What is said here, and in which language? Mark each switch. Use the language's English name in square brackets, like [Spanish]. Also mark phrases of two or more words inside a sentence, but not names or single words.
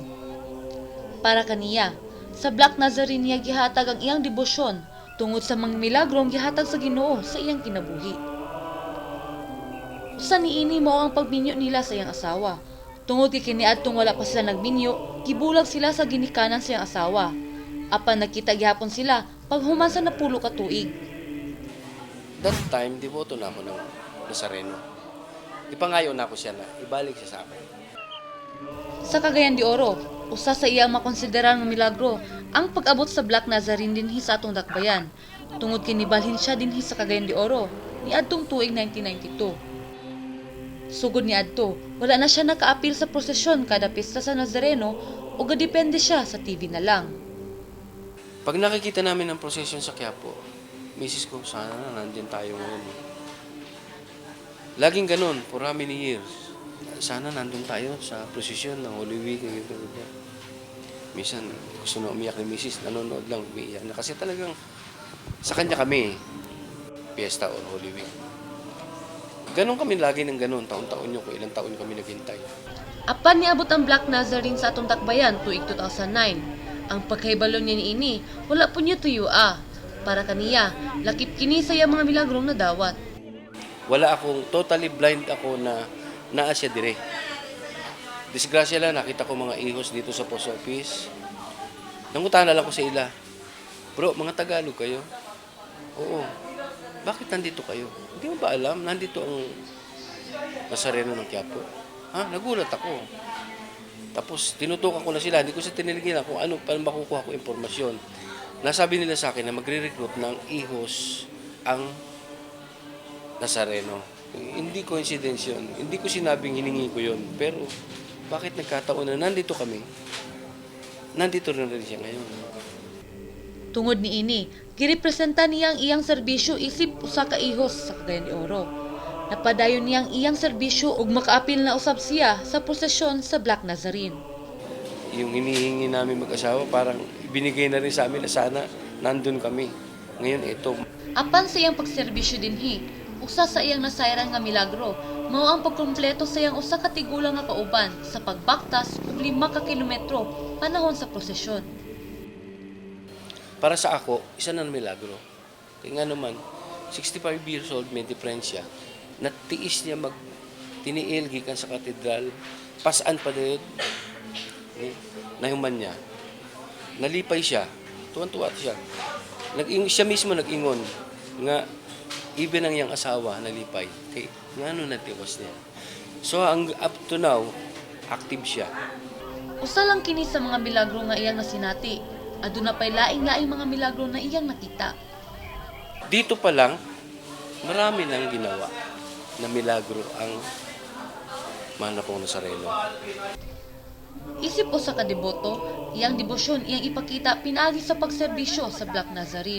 [Cebuano] Para kaniya, sa Black Nazarene niya gihatag ang iyang debosyon tungod sa mga milagrong gihatag sa Ginoo sa iyang kinabuhi. Usa niini mao ang pagminyo nila sa iyang asawa. Tungod kay kiniadtong wala pa sila nagminyo, gibulag sila sa ginikanan sa iyang asawa. Apan nakita gyapon sila paghuman sa napulo ka tuig. [English] That time, [Filipino] deboto na ako ng Nazareno. Ipangayo na ako siya na ibalik siya sa akin. [Cebuano] Sa Cagayan de Oro, usa sa iyang makonsiderar nga milagro ang pag-abot sa Black Nazarene dinhi sa atong dakbayan. Tungod kay nibalhin siya dinhi sa Cagayan de Oro niadtong tuig 1992. Sugod ni adto, wala na siya nakaapil sa prosesyon kada pista sa Nazareno o gadepende siya sa TV na lang. [Filipino] Pag nakikita namin ang prosesyon sa Quiapo, misis ko, sana nandyan tayo ngayon. Laging ganun, [English] for how many years? [Filipino] Sana nandun tayo sa prosesyon ng Holy Week. Minsan, gusto na umiyak ni misis, nanonood lang, umiiyak na. Kasi talagang, sa kanya kami, Fiesta or Holy Week. Ganon kami lagi ng ganon, taon-taon nyo, kung ilang taon kami naghintay. [Cebuano] Apan niabot ang Black Nazarene sa atong dakbayan tuig 2009. Ang pagkaibalo niya niini, wala po niya tuyo Para kaniya, lakip kini sa iya mga milagrong na dawat. [Filipino] Wala akong, [English] totally blind [Filipino] ako na [Cebuano] naa siya dire. [Filipino] Disgrasya lang, nakita ko mga ihos dito sa post office. [Cebuano] Nangutan na lang ko sa ila. [Filipino] Bro, mga Tagalog kayo? Oo. Bakit nandito kayo? Hindi mo ba alam? Nandito ang Nazareno ng Quiapo. Nagulat ako. Tapos, tinutukan ko na sila. Hindi ko sa tiniligilan kung paano makukuha ko impormasyon. Nasabi nila sa akin na magre-recruit ng ihos ang Nazareno. Hindi coincidence yun. Hindi ko sinabing hiningi ko yun. Pero, bakit nagkataon na nandito kami? Nandito rin siya ngayon. [Cebuano] Tungod ni ini, girepresenta niya ang iyang serbisyo isip usa ka ihos sa Cagayan de Oro. Napadayon niya ang iyang serbisyo ug makaapil na usab siya sa prosesyon sa Black Nazarene. [Filipino] Yung hinihingi namin mag-asawa, parang binigay na rin sa amin na sana nandun kami. Ngayon, ito. [Cebuano] Apan sa iyang pagserbisyo dinhi, usa sa iyang nasayran nga milagro, mao ang pagkumpleto sa iyang usa ka tigulang nga kauban sa pagbaktas og 5 ka kilometro panahon sa prosesyon. [Filipino] Para sa ako, isa na milagro. Kaya nga naman, 65 [English] years old, [Filipino] may diferensya. [Cebuano] Natiis niya tiniil gikan sa katedral. Pasaan pa din. Nahuman niya. Nalipay siya. Tuwan-tuwa siya. Siya mismo nag-ingon nga even ang iyang asawa nalipay. [Filipino] Kaya nga natiwas niya. [Cebuano] So, [English] up to now, [Cebuano] active siya. Usa lang kini sa mga milagro nga iyang nasinati. Aduna pay laing-laing mga milagro na iyang nakita. [Filipino] Dito pa lang, marami nang ginawa na milagro ang manapong Nazareno. [Cebuano] Isip usa ka deboto, iyang debosyon iyang ipakita pinaagi sa pagserbisyo sa Black Nazarene.